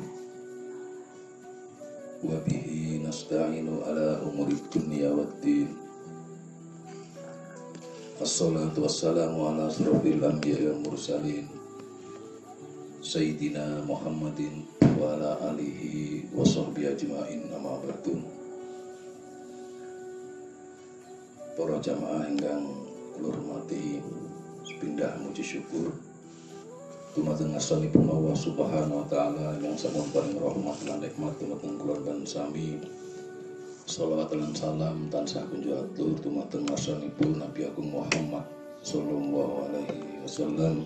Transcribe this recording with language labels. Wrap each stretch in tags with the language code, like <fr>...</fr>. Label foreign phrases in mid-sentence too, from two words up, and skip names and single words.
<ar>وبه نستعين على أمور الدنيا والدين. الصلاة والسلام على أشرف الأنبياء والمرسلين سيدنا محمد وعلى آله وصحبه أجمعين، أما بعد.</ar> <jv>Para jamaah ingkang kula hormati, pindah muji syukur dumateng asmanipun Allah</jv> <ar>سبحانه وتعالى</ar> <jv>yang sampun paring rahmat lan nikmat dumateng kula dan sami. Shalawat lan salam tansah kunjuk atur dumateng asmanipun Nabi Agung Muhammad</jv> <ar>صلى الله عليه وسلم.</ar>